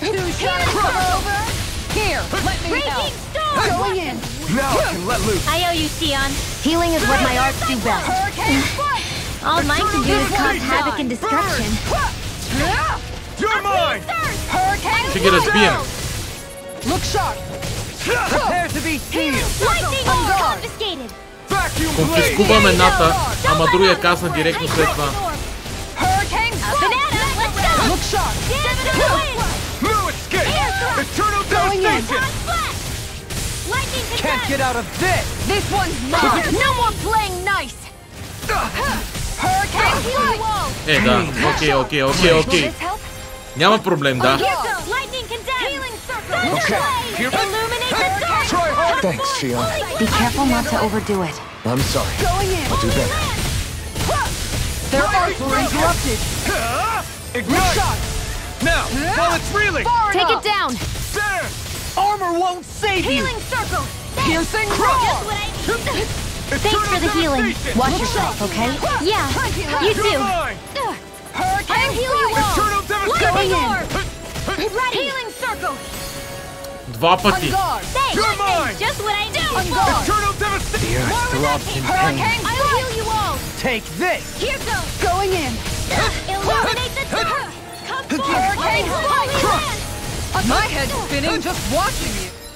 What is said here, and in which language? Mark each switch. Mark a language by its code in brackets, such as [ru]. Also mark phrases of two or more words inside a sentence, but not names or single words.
[en] too shy to come over! Here, let me help! Raging storm. Going in! Now I can let loose! I owe you, Sion. Healing is what my arts do best. Hurricane Strike! All mine can do is cause Eternal havoc and destruction. You're mine! Hurricane [bg] Ще ги разбием. [en] Look sharp! Prepare to be sealed! Lightning confiscated. Vacuum blade! [bg] Конфискувам едната, ама другия касна директно след това. [en] Hurricane Up and at 'em. Let's go. Look sharp! Dance in the wind. No escape! Eternal Going in. devastation! Flash. Lightning Can't get out of this! This one's mine! No more playing nice! Hurricane Strike! [bg] Е, да. Окей. [en] Will this help? [bg] Няма проблем, да. [en] Here goes. Lightning condemned. Healing circle. Okay, here- Illuminate the dark. Try hard! Thanks, Shion. Be careful not to overdo it. I'm sorry. Going in! I'll do better. Their arts were interrupted! Ignite! Now, while it's reeling! Far Take enough. it down. There! Armor won't save you! Healing circle. Piercing Just roar! what I need. Thanks for the healing. devastation! Watch yourself, okay? Yeah, you You're too. mine! Hurricane I'll heal you all. Eternal Lightning devastation! orb. Ready. Healing circle. [bg] Два пъти. [en] Guard! Thanks. You're mine. Just what I do. Eternal devastation! The earth throbs in pain. Hurricane I'll heal you all. Take this! Here goes. Going in! Illuminate the dark. Come forward. Hurricane Holy Strike. land. My head's spinning just watching you!